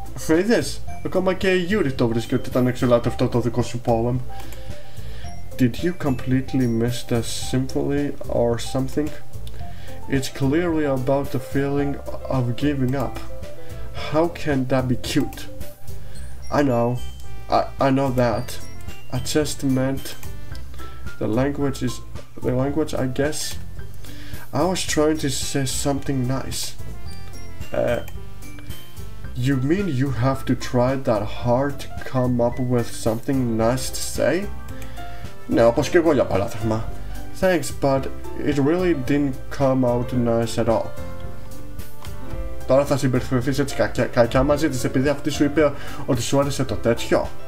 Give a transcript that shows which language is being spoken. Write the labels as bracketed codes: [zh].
[el] Είδες, ακόμα και η Yuri το βρίσκει ότι ήταν εξελάτευτο το δικό σου poem. [en] Did you completely miss the symphony or something? It's clearly about the feeling of giving up. How can that be cute? I know that. I just meant the language, I guess. I was trying to say something nice. You mean you have to try that hard to come up with something nice to say? [el] Ναι, όπως και εγώ για παράδειγμα. [en] Thanks, but it really didn't come out nice at all. [el] Τώρα θα συμπεριφερθείς έτσι κακιά μαζί της επειδή αυτή σου είπε ότι σου άρεσε το τέτοιο.